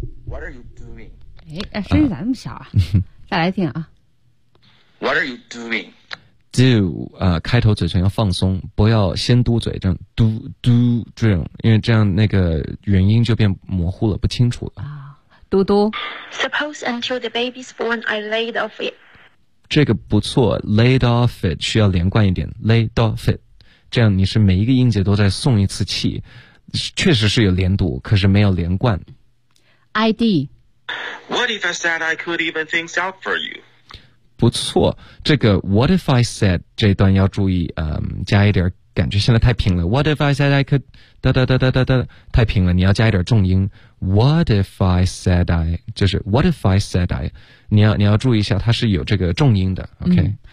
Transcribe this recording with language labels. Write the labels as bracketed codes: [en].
[en] What are you doing? [zh] 哎，声音咋那么小啊？再来听啊。 [en] What are you doing? [zh] do, 开头嘴唇要放松，不要先嘟嘴，这样嘟嘟这样，因为这样那个原因就变模糊了，不清楚了。嘟嘟。 [en] Suppose until the baby's born, I laid off it. [zh] 这个不错 , [en] laid off it, [zh] 需要连贯一点 , [en] laid off it. [zh] 这样你是每一个音节都在送一次气，确实是有连读，可是没有连贯。 ID. [en] What if I said I could even things out for you? [zh] 不错，这个 [en] what if I said [zh] 这段要注意，加一点感觉，现在太平了。 [en] What if I said I could [zh] 哒哒哒哒哒哒，太平了，你要加一点重音。 [en] What if I said I [zh] 就是 [en] what if I said I, [zh] 你要注意一下，它是有这个重音的。OK,